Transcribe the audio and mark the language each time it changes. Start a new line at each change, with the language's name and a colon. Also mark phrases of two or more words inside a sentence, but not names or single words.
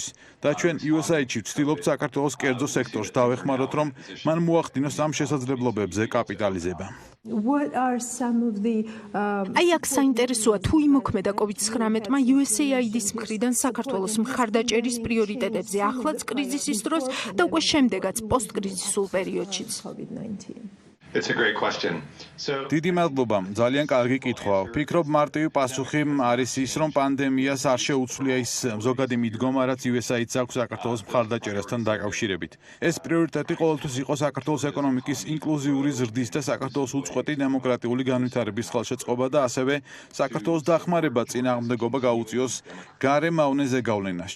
Georgian: და ჩვენ USAID-ში ვცდილობთ საქართველოს კერძო სექტორს დავეხმაროთ, რომ მან მოახდინოს ამ შესაძლებლობებზე კაპიტალიზება. აი აქ საინტერესოა, თუ იმოქმედა COVID-19-მა USAID-ის მხრიდან საქართველოს მხარდაჭერის პრიორიტეტებზე, ახლაც კრიზისის დროს და უკვე შემდეგაც პოსტკრიზისულ პერიოდშიც.
English: It's a great question.
Georgian: დიდი მადლობა, ძალიან კარგი კითხვაა. ვფიქრობ, მარტივი პასუხი არის ის, რომ პანდემიას არ შეუცვლია ის ზოგადი მიდგომა, რაც USAID-ს აქვს საქართველოს მხარდაჭერასთან დაკავშირებით. ეს პრიორიტეტი ყოველთვის იყო საქართველოს ეკონომიკის ინკლუზიური ზრდის და საქართველოს უწყვეტი დემოკრატიული განვითარების ხელშეწყობა და ასევე საქართველოს დახმარება წინააღმდეგობა გაუწიოს გარემავნე ზეგავლენას.